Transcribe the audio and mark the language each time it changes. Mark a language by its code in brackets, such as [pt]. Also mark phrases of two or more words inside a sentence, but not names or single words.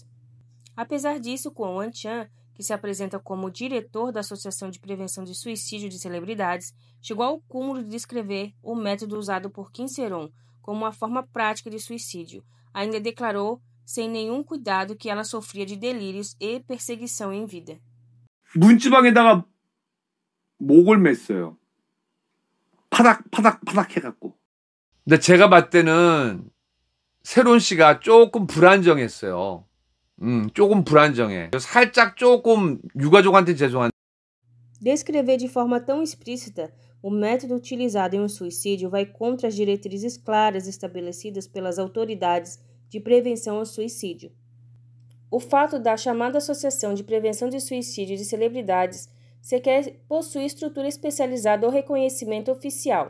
[pt] Apesar disso, Kwon Wan-chan, que se apresenta como diretor da Associação de Prevenção de Suicídio de Celebridades, chegou ao cúmulo de descrever o método usado por Kim Se-ron como uma forma prática de suicídio. Ainda declarou, sem nenhum cuidado, que ela sofria de delírios e perseguição em vida. [ko] 문지방에다가 목을 맸어요. 파닥 해갖고. 근데 제가 봤을 때는 세론 씨가 조금 불안정했어요. 조금 불안정해. 살짝 조금 유가족한테 죄송한. [pt] Descrever de forma tão explícita o método utilizado em um suicídio vai contra as diretrizes claras estabelecidas pelas autoridades de prevenção ao suicídio. O fato da chamada Associação de Prevenção de Suicídio de Celebridades sequer possui estrutura especializada ou reconhecimento oficial.